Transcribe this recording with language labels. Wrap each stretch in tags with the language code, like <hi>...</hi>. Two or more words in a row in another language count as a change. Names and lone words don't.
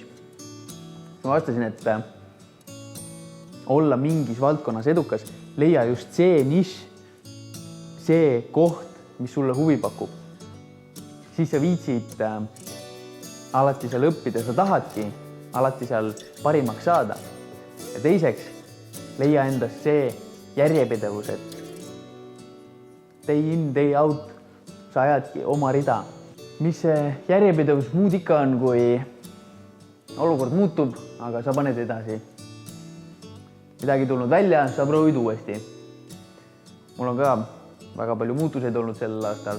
<et>Ma vastasin, et olla mingis valdkonnas edukas, leia just see nišš, see koht, mis sulle huvi pakub. Siis sa viitsid alati seal õppida, sa tahadki alati seal parimaks saada. Ja teiseks, leia endas see järjepidevus, et</et> <en>day in, day out,</en> <et>sa ajadki oma rida. Mis see järjepidevus muud ikka on, kui olukord muutub, aga sa paned edasi. Midagi tulnud välja, sa proovid uuesti. Mul on ka väga palju muutuseid olnud sellel aastal.</et>